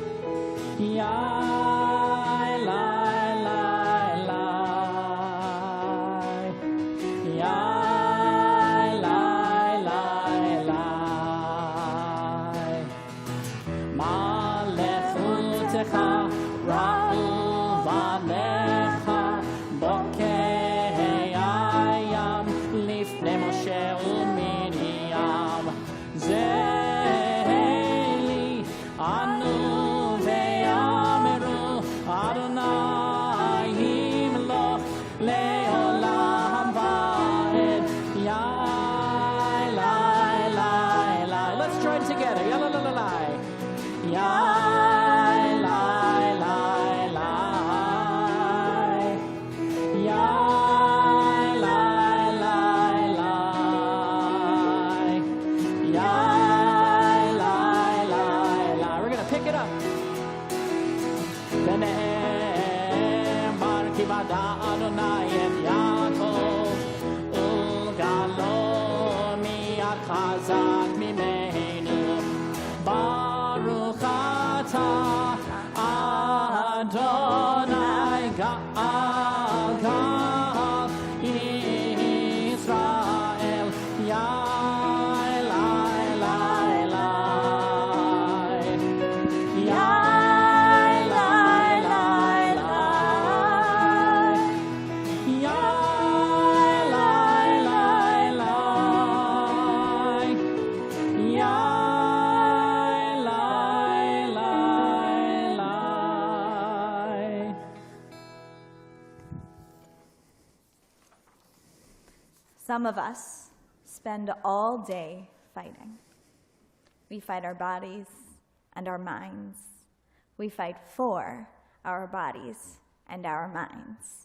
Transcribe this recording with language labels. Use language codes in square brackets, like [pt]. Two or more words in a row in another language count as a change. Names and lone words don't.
[he] Yai lai lai lai. Yai lai lai lai. מלכותך ראו בניך בוקע ים לפני משה ומרים. זה אלי ענו ויאמרו אדני ימלך לעולם ועד. Yai lai lai lai. [en] Let's try it together. Yai lai lai lai. Yai lai lai lai. Yai lai lai lai. Yai lai lai lai. We're gonna pick it up. [he] ונאמר כי פדה אדני את יעקב וגאלו מיד חזק ממנו. ברוך אתה אדני גאל ישראל. Yai lai lai lai. Yai lai lai lai. Yai lai lai lai. Yai lai lai lai. [en] Some of us spend all day fighting. We fight our bodies and our minds. We fight for our bodies and our minds.